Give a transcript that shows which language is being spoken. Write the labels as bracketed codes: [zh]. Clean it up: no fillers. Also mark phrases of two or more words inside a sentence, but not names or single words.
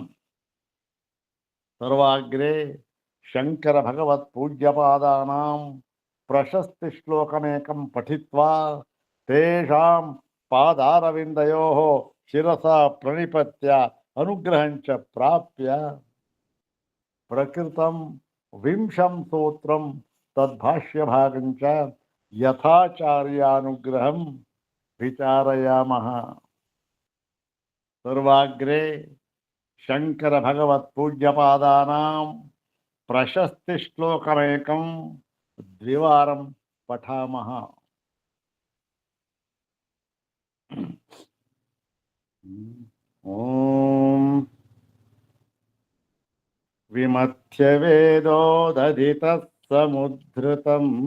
[sa] सर्वाग्रे शंकर भगवत् पूज्यपादानां प्रशस्ति श्लोकमेकं पठित्वा तेषां पादारविन्दयोः शिरसा प्रणिपत्य अनुग्रहं च प्राप्य प्रकृतं विंशं सूत्रं तद्भाष्यभागं च यथाचार्यानुग्रहं विचारयामः। ಸರ್ವಾಗ್ರೆ ಶಂಕರ ಭಗವತ್ ಪೂಜ್ಯಪಾದಾನಾಂ ಪ್ರಶಸ್ತಿ ಶ್ಲೋಕಮೇಕಂ ದ್ವಿವಾರಂ ಪಠಾಮಃ. ಓಂ ವಿಮಥ್ಯ ವೇದೋದಧಿತಃ ಸಮುದ್ಧೃತಂ